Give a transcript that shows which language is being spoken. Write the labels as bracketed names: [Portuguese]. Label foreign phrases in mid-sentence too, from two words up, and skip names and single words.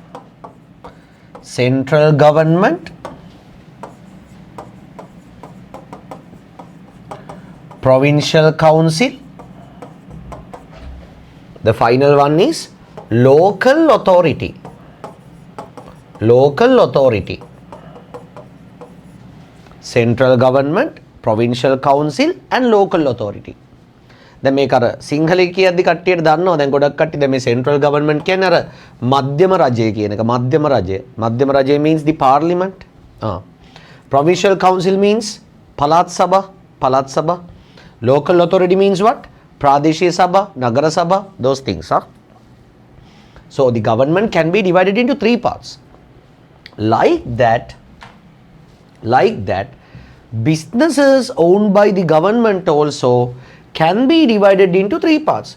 [English] Central government, provincial council, the final one is local authority. Local authority. Central government, provincial council and local authority. [Sinhala] දැන් මේක අර සිංහලයේ කියද්දි කට්ටියට දන්නවා දැන් ගොඩක් කට්ටිය දැන් මේ [English] central government [Sinhala] කියන්නේ අර මධ්‍යම රජය කියන එක. මධ්‍යම රජය [English] means the parliament. Provincial council means [Sinhala] පළාත් සභා. [English] Local authority means what? Pradeshia Sabha, Nagara Sabha, those things. So the government can be divided into 3 parts. Like that, businesses owned by the government also can be divided into 3 parts.